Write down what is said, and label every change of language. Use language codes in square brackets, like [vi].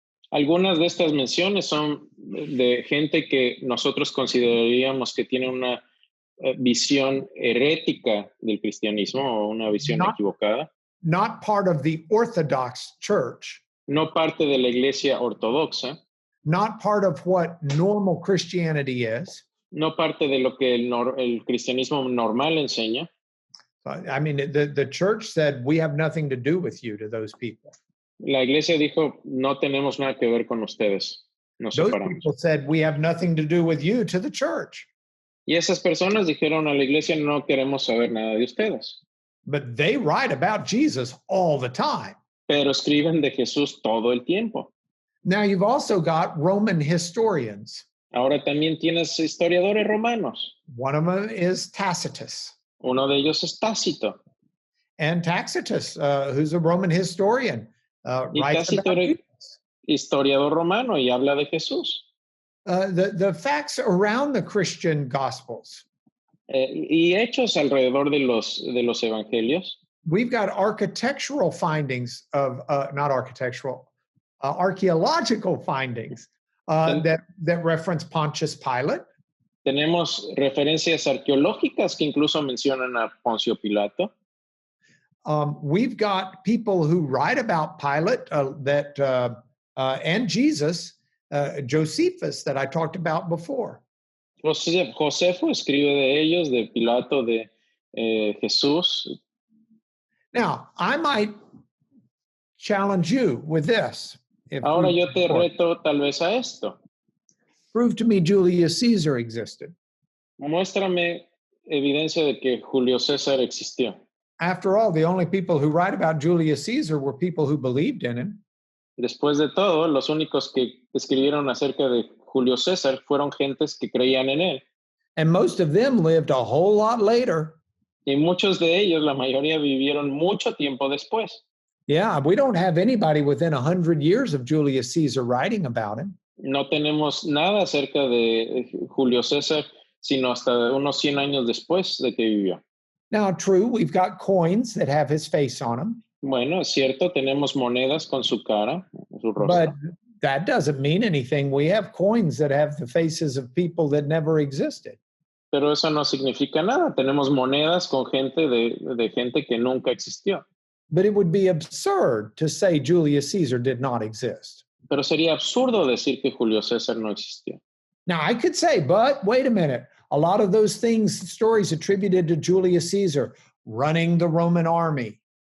[es] Algunas de estas menciones son de gente que nosotros consideraríamos que tiene una visión herética del cristianismo o una visión equivocada. [en] Not part of the Orthodox Church. [es] No parte de la iglesia ortodoxa. [en] Not part of what normal Christianity is. [es] No parte de lo que el cristianismo normal enseña. [en] I mean, the church said, we have nothing to do with you, to those people. [es] La iglesia dijo, no tenemos nada que ver con ustedes. Nos [en] Those [es] separamos. [en] people said, we have nothing to do with you, to the church. [es] Y esas personas dijeron a la iglesia, no queremos saber nada de ustedes. [en] But they write about Jesus all the time. [es] Pero escriben de Jesús todo el tiempo. [en] Now you've also got Roman historians. [es] Ahora también tienes historiadores romanos. [en] One of them is Tacitus. [es] Uno de ellos es Tácito. [en] And Tacitus, who's a Roman historian, writes [es] Tácito [en] about [es] era historiador romano y habla de Jesús. [en] The facts around the Christian Gospels. [es] Y hechos alrededor de los evangelios. [en] We've got architectural findings of, not architectural, archaeological findings that reference Pontius Pilate. [es] Tenemos referencias arqueológicas que incluso mencionan a Poncio Pilato. [en] We've got people who write about Pilate and Jesus, Josephus, that I talked about before. [es] Josefo escribe de ellos, de Pilato, de Jesús. [en] Now, I might challenge you with this. [es] Ahora yo te reto tal vez a esto. [en] Prove to me Julius Caesar existed. [es] Muéstrame evidencia de que Julio César existió. [en] After all, the only people who write about Julius Caesar were people who believed in him. [es] Después de todo, los únicos que escribieron acerca de Julio César fueron gentes que creían en él. [en] And most of them lived a whole lot later. [es] Y muchos de ellos, la mayoría, vivieron mucho tiempo después. [en] Yeah, we don't have anybody within 100 years of Julius Caesar writing about him. [es] No tenemos nada acerca de Julio César, sino hasta unos 100 años después de que vivió. [en] Now, true, we've got coins that have his face on them. [es] Bueno, es cierto, tenemos monedas con su cara, su [en] But [es] rostro. [en] that doesn't mean anything. We have coins that have the faces of people that never existed. [es] Pero eso no significa nada. Tenemos monedas con gente de gente que nunca existió. [en] But it would be absurd to say Julius Caesar did not exist. [es] Pero sería absurdo decir que Julio César no existió. [en] Now, I could say, but wait a minute. A lot of those things, stories attributed to Julius Caesar, running the Roman army,